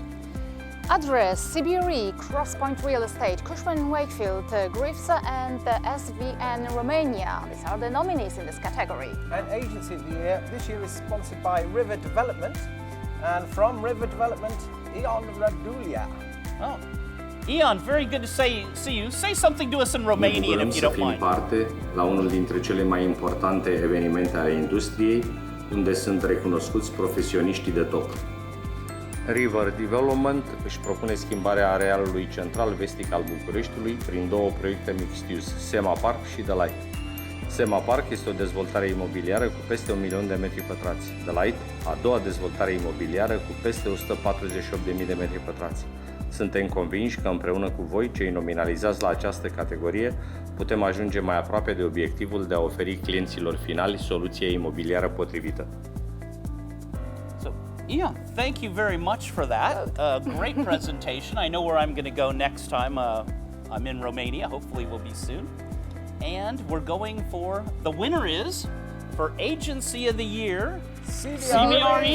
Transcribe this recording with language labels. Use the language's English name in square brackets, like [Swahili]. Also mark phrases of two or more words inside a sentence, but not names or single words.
[English] Address, CBRE, Crosspoint Real Estate, Cushman & Wakefield, Griffs and SVN Romania. These are the nominees in this category. And Agency of the Year this year is sponsored by River Development. And from River Development, Ion Radulia. Oh, Ion, very good to see you. Say something to us in Romanian if you don't mind. [Romanian] Parte la unul dintre cele mai importante evenimente ale industriei, unde sunt recunoscuți profesioniștii de top. River Development își propune schimbarea arealului central vestic al Bucureștiului prin două proiecte mixed-use, Sema Park și The Light. Sema Park este o dezvoltare imobiliară cu peste 1 milion de metri pătrați. The Light, a doua dezvoltare imobiliară cu peste 148.000 de metri pătrați. Suntem convinși că împreună cu voi, cei nominalizați la această categorie, putem ajunge mai aproape de obiectivul de a oferi clienților finali soluția imobiliară potrivită. [English] Yeah, thank you very much for that. Great presentation. I know where I'm going to go next time I'm in Romania. Hopefully we'll be soon. And we're going for, the winner is, for Agency of the Year, CBRE.